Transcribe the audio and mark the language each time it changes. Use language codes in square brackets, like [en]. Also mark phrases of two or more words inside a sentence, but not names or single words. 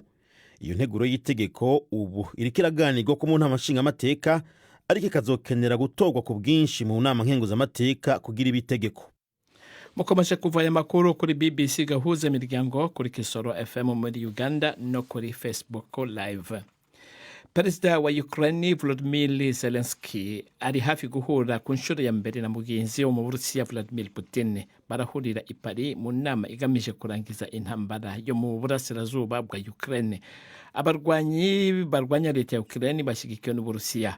[rn] Iyo nteguro y'itegeko ubu iriko iraganirwa ko mu ntama nshingamateka, ariko ikazokenera gutorwa ku bwinshi mu nama nkenguzamateka kugira ibitegeko. [rw] mukomeje kuva aya makuru kuri BBC gahuza imiryango kuri Kisoro FM muri Uganda no kuri Facebook live. Perezida wa Ukraine Volodymyr Zelensky ari hafi guhura ku nshuro ya mbere na mugenzi wo mu Burusiya Vladimir Putin. Barahurira i Paris mu nama igamije kurangiza intambara yo mu burasirazuba bwa Ukraine. Abarwanyi barwanya leta ya Ukraine bashyigikiwe n'Uburusiya.